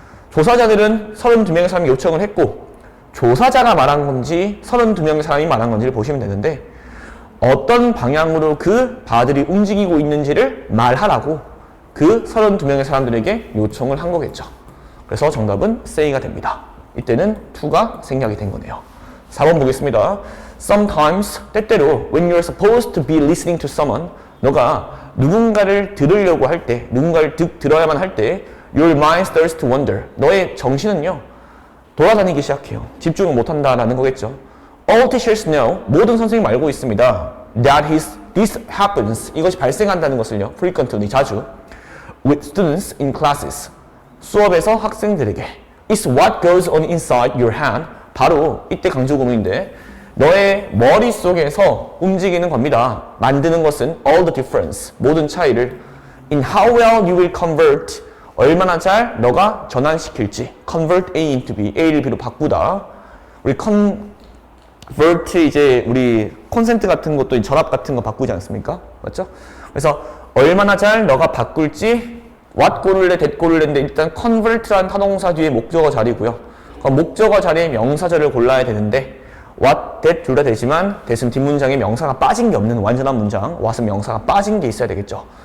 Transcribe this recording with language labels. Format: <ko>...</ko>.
<ko>조사자들은 32명의 사람이 요청을 했고 조사자가 말한 건지 32명의 사람이 말한 건지를 보시면 되는데 어떤 방향으로 그 바들이 움직이고 있는지를 말하라고 그 32명의 사람들에게 요청을 한 거겠죠. 그래서 정답은 say가 됩니다. 이때는 to가 생략이 된 거네요. 4번 보겠습니다.</ko> <en>Sometimes, 때때로 when you're supposed to be listening to someone,</en> <ko>너가 누군가를 들으려고 할 때,</ko> <en>누군가를 들어야만 할 때 your mind starts to wander.</en> <ko>너의 정신은요 돌아다니기 시작해요. 집중을 못한다라는 거겠죠.</ko> <en>All teachers know,</en> <ko>모든 선생님이 알고 있습니다.</ko> <en>That this happens,</en> <ko>이것이 발생한다는 것을요</ko> <en>frequently,</en> <ko>자주</ko> <en>with students in classes,</en> <ko>수업에서 학생들에게.</ko> <en>It's what goes on inside your hand,</en> <ko>바로 이때 강조구문인데 너의 머릿속에서 움직이는 겁니다. 만드는 것은</ko> <en>all the difference,</en> <ko>모든 차이를</ko> <en>in how well you will convert,</en> <ko>얼마나 잘 너가 전환시킬지. convert A into B, A를 B로 바꾸다. 우리 convert 이제 우리 consent 같은 것도 전압 같은 거 바꾸지 않습니까? 맞죠? 그래서 얼마나 잘 너가 바꿀지 what 고를래, that 고를래인데 일단 convert라는 타동사 뒤에 목적어 자리고요. 목적어 자리에 명사절을 골라야 되는데 what, that 둘 다 되지만 대신 뒷문장에 명사가 빠진 게 없는 완전한 문장, what은 명사가 빠진 게 있어야 되겠죠.</ko>